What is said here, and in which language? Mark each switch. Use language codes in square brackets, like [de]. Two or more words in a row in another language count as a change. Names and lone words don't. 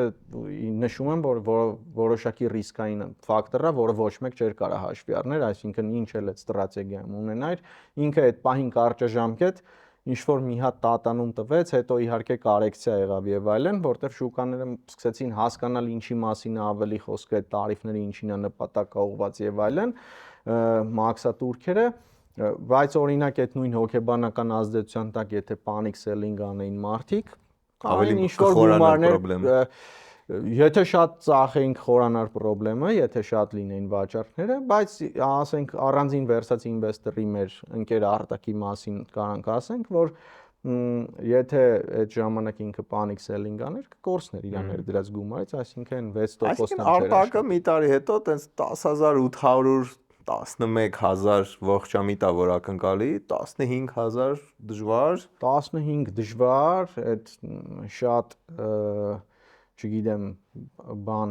[hy] նշում եմ, որ որոշակի ռիսկային ֆակտոր է, որը ոչ մեկ չէր կարող հաշվի առնել, այսինքն ինչ էլ այդ ստրատեգիայում ունենայր, ինքը այդ պահին կարճաժամկետ ինչ որ մի հատ տատանում տվեց, հետո իհարկե կարեկցիա եղավ եւ այլն, որտեղ շուկաները սկսեցին հասկանալ ինչի մասին է ավելի խոսքը, այդ տարիֆները ինչին է նպատակա ուղղված եւ այլն, մաքսատուրքերը, բայց օրինակ այդ նույն հոգեբանական ազդեցության տակ, եթե [en] panic selling [hy] անեին մարդիկ, ավելի ինչ որ խորանալ գումարներ, եթե շատ ծախեինք խորանար խնդրեմը, եթե շատ լինեին վաճառքները, բայց ասենք առանձին վերսած ինվեստորի մեր ընկեր Արտակի մասին կարանք ասենք, որ եթե այդ ժամանակ ինքը [en] panic selling [hy] աներ, կկորցներ իր ներդրած գումարից, այսինքն 6%-ն չէր Արտակը մի տարի հետո տենց 10800 11000 ողջամիտ է որ ակնկալի, 15000 դժվար, 15 դժվար, այդ շատ չգիտեմ, բան